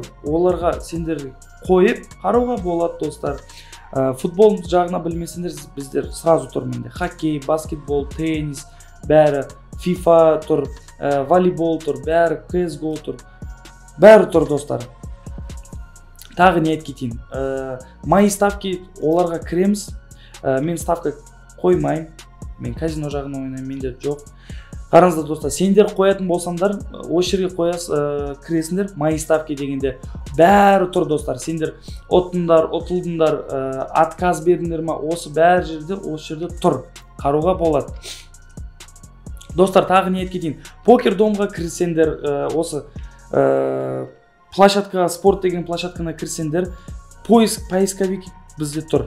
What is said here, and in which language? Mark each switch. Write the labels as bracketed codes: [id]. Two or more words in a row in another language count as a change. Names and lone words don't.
[kk] Оларға сендер қойып қарауға болады достар. Футбол жағына білмесендер, біздер сразу тұр менде. Хоккей, баскетбол, теннис, бәрі, FIFA тұр, волейбол тұр, бәрі, CSGO тұр. Бәрі тұр достар. Тағы не кетейін. [ru] Мои ставки [kk] оларға кіреміз. Мен ставка қоймайым. Мен казино жағына ойнаймын, менде жоқ. Қараңыздар достар, сендер қоятын болсаңдар, осы жерге кіресіңдер, [ru] мои ставки [kk] дегенде бәрі тұр достар. Сендер ұтылдыңдар, отказ бердіңдер ма, осы бәрі жерде, осы жерде тұр. Қаруға болады. Достар, тағы не кетейін. Покердомға кірсеңдер, осы площадкаға, спорт деген площадкана кірсеңдер, поисковик бізде тұр.